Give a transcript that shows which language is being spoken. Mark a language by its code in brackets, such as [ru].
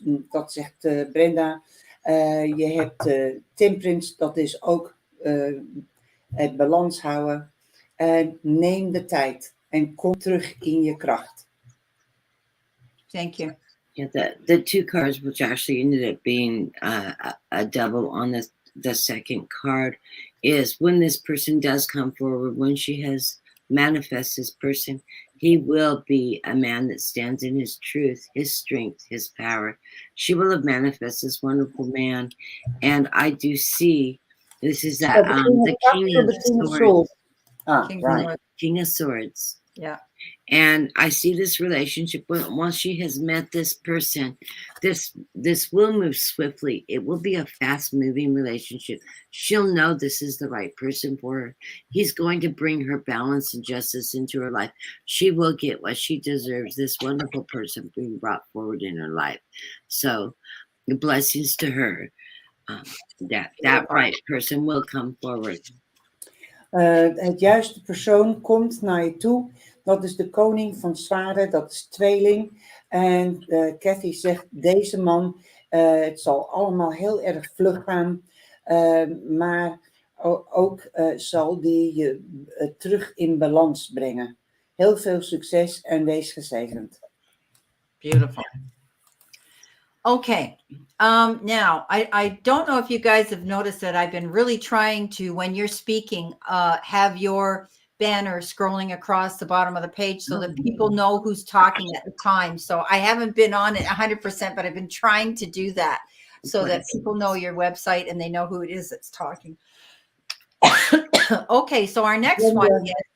[nl] Dat zegt Brenda. Je hebt Temperance, dat is ook het balans houden. Neem de tijd en kom terug in je kracht. [en] Thank you. Yeah, the two cards, which actually ended up being a double on the second card, is when this person does come forward, when she has manifest this person, he will be a man that stands in his truth, his strength, his power. She will have manifested this wonderful man. And I do see, this is that the King of Swords. King of Swords. Yeah. And I see this relationship, once she has met this person, this will move swiftly. It will be a fast-moving relationship. She'll know this is the right person for her. He's going to bring her balance and justice into her life. She will get what she deserves, this wonderful person being brought forward in her life. So, blessings to her. That right person will come forward. [nl] Het juiste persoon komt naar je toe. Dat is de koning van zwaarden, dat is tweeling. En Kathy zegt, deze man, het zal allemaal heel erg vlug gaan. Maar ook zal die je terug in balans brengen. Heel veel succes en wees gezegend. [en] Beautiful. Okay. Now, I don't know if you guys have noticed that I've been really trying to, when you're speaking, have your banner scrolling across the bottom of the page so that people know who's talking at the time. So I haven't been on it 100%, but I've been trying to do that so that people know your website and they know who it is that's talking. Okay, so our next one is,